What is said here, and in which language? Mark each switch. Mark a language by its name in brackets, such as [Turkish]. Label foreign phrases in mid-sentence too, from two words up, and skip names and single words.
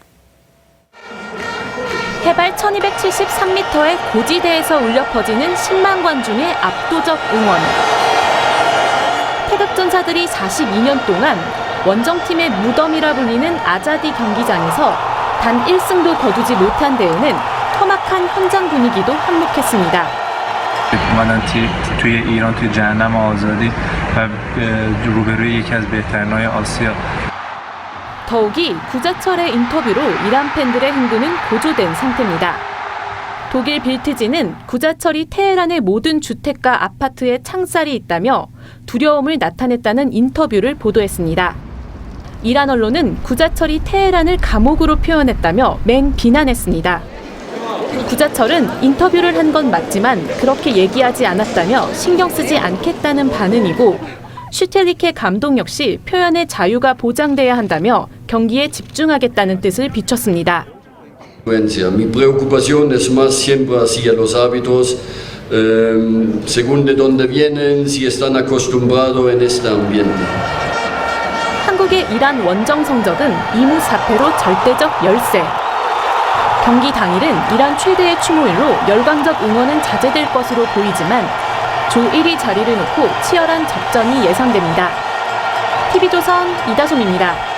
[Korean] 해발 1273m의 고지대에서 울려 퍼지는 10만 관중의 압도적 응원. 태극전사들이 42년 동안 원정팀의 무덤이라 불리는 아자디 경기장에서 단 1승도 거두지 못한 데에는 험악한 현장 분위기도 한몫했습니다. [Persian] اومدن توی ایران توی جهنم آزادی و روبروی یکی از بهترین‌های آسیا. [Korean] 더욱이 구자철의 인터뷰로 이란 팬들의 흥분은 고조된 상태입니다. 독일 빌트지는 구자철이 테헤란의 모든 주택과 아파트에 창살이 있다며 두려움을 나타냈다는 인터뷰를 보도했습니다. 이란 언론은 구자철이 테헤란을 감옥으로 표현했다며 맹비난했습니다. 구자철은 인터뷰를 한 건 맞지만 그렇게 얘기하지 않았다며 신경 쓰지 않겠다는 반응이고 슈텔리케 감독 역시 표현의 자유가 보장돼야 한다며 경기에 집중하겠다는 뜻을 비췄습니다. [Spanish] Mi preocupación es más siempre hacia los hábitos, según de dónde vienen, si están acostumbrados en este ambiente. [Korean] 한국의 이란 원정 성적은 2무 4패로 절대적 열세. 경기 당일은 이란 최대의 추모일로 열광적 응원은 자제될 것으로 보이지만 조 1위 자리를 놓고 치열한 접전이 예상됩니다. TV조선 이다솜입니다.